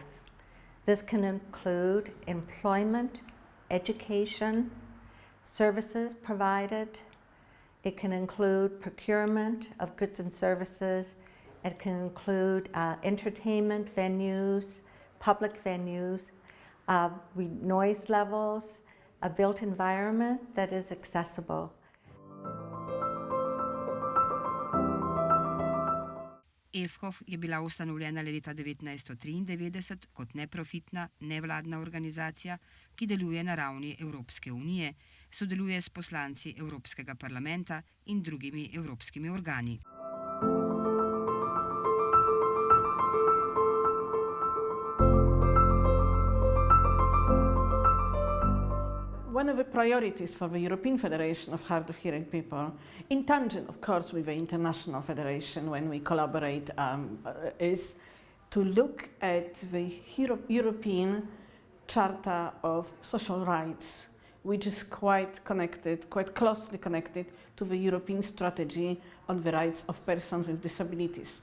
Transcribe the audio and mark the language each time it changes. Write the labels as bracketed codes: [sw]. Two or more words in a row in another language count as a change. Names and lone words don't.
[en] This can include employment, education, services provided. It can include procurement of goods and services. It can include entertainment venues, public venues, noise levels, a built environment that is accessible. [sl] EFHOF je bila ustanovljena leta 1993 kot neprofitna, nevladna organizacija, ki deluje na ravni Evropske unije, sodeluje s poslanci Evropskega parlamenta in drugimi evropskimi organi. [en] One of the priorities for the European Federation of Hard of Hearing People, in tandem, of course, with the International Federation when we collaborate, is to look at the European Charter of Social Rights, which is quite closely connected to the European strategy on the rights of persons with disabilities.